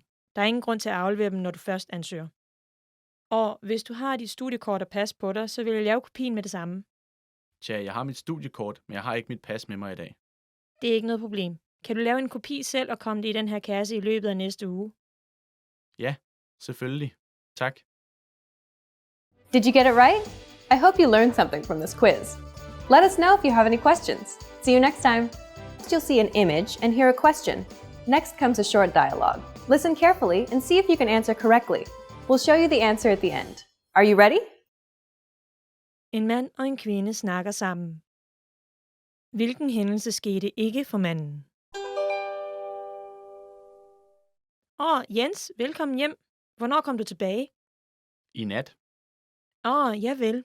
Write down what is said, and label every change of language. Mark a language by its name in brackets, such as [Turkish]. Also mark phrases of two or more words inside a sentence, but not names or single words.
[Danish] Der er ingen grund til at aflevere dem, når du først ansøger. Og hvis du har dit studiekort og pas på dig, så vil jeg lave kopien med det samme. Tja, jeg har mit studiekort, men jeg har ikke mit pas med mig i dag. Det er ikke noget problem. Kan du lave en kopi selv og komme det i den her kasse i løbet af næste uge? Ja, selvfølgelig. Tak. [English] Did you get it right? I hope you learned something from this quiz. Let us know if you have any questions. See you next time. You'll see an image and hear a question. Next comes a short dialogue. Listen carefully and see if you can answer correctly. We'll show you the answer at the end. Are you ready? [Danish] En mand og en kvinde snakker sammen. Hvilken hændelse skete ikke for manden? Jens, velkommen hjem. Hvornår kom du tilbage? I nat? Ja vel.